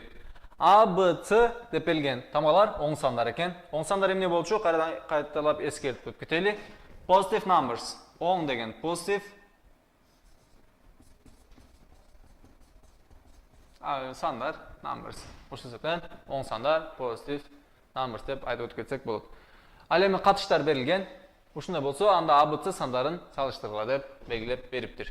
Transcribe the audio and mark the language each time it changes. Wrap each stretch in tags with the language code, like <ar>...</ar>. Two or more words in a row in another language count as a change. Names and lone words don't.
<ky>А, Б, С деп берилген тамгалар оң сандар экен. Оң сандар эмне болчу? Кайталап эскертип өтүп кетели.</ky> <en>Positive numbers.</en> <ky>Оң деген positive. Сандар numbers. Ошол себептен оң сандар</ky> <en>positive numbers</en> <ky>деп айтып өтүп кетсек болот. Ал эми катыштар берилген. Ушундай болсо, анда А, Б, С сандарын салыштыргыла деп белгилеп бериптир.</ky>